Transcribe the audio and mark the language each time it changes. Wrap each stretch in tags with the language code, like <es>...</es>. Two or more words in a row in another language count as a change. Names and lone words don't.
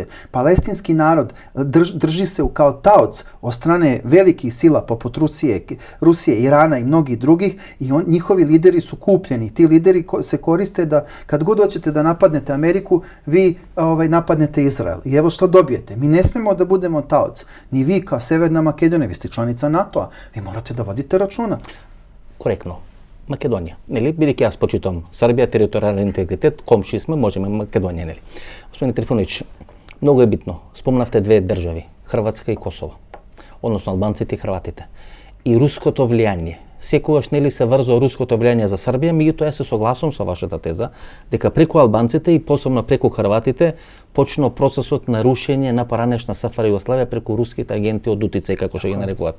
<sr>Palestinski narod drži se kao taoc od strane velikih sila poput Rusije, Irana i mnogih drugih i njihovi lideri su kupljeni. Ti lideri se koriste da kad god hoćete da napadnete Ameriku, vi napadnete Izrael. I evo što dobijete. Mi ne smemo da budemo taoc. Ni vi kao Severna Makedonija, vi ste članica NATO-a. Vi morate da vodite računa. Korektno.</sr> <mk>Македонија, нели? Бидејќи јас почитам Србија, територијален интегритет, комши сме, можеме Македонија, нели? Господин Трифоновиќ, многу е битно. Спомнавте две држави, Хрватска и Косово, односно албанците и хрватите. И руското влијание. Секогаш нели се врзо руското влијание за Србија, меѓутоа јас се согласувам со вашата теза дека преку албанците и посебно преку хрватите почнал процесот на рушење на поранешна СФР Југославија преку руските агенти од утицај, како што ги нарекувате.</mk>